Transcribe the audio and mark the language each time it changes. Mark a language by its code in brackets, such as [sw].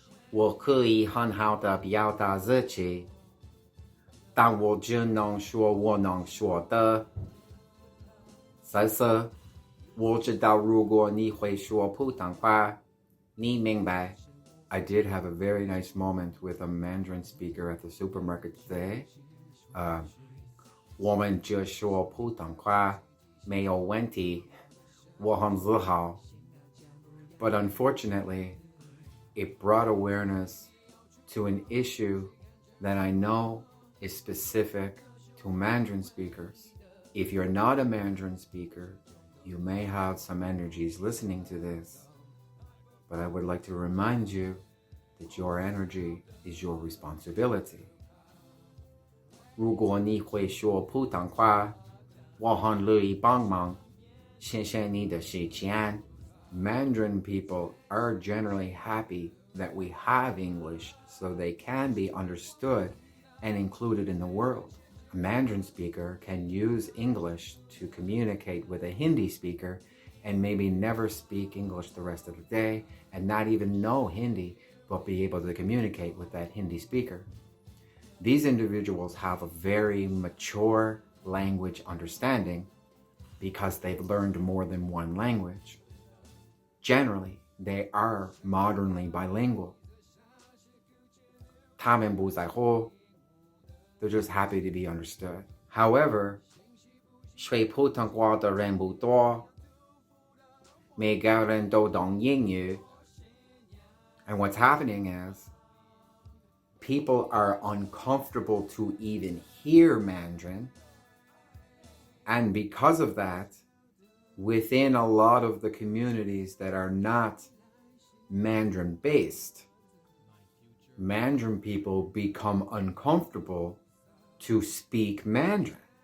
[zh] 我可以很好的表达自己，但我只能说我能说的。再次，我知道如果你会说普通话，你明白。 [en] I did have a very nice moment with a Mandarin speaker at the supermarket today. [zh] 我们就说普通话，没有问题，我很自豪。 [en] But unfortunately, it brought awareness to an issue that I know is specific to Mandarin speakers. If you're not a Mandarin speaker, you may have some energies listening to this, but I would like to remind you that your energy is your responsibility. [zh] 如果你会说普通话，我很乐意帮忙。谢谢你的时间。 [en] Mandarin people are generally happy that we have English so they can be understood and included in the world. A Mandarin speaker can use English to communicate with a Hindi speaker and maybe never speak English the rest of the day and not even know Hindi, but be able to communicate with that Hindi speaker. These individuals have a very mature language understanding because they've learned more than one language. Generally, they are modernly bilingual. [zh] 他们不在乎, [en] they're just happy to be understood. However, [zh] 学普通话的人不多，每个人都懂英语。 [en] And what's happening is, people are uncomfortable to even hear Mandarin. And because of that, within a lot of the communities that are not Mandarin-based, Mandarin people become uncomfortable to speak Mandarin.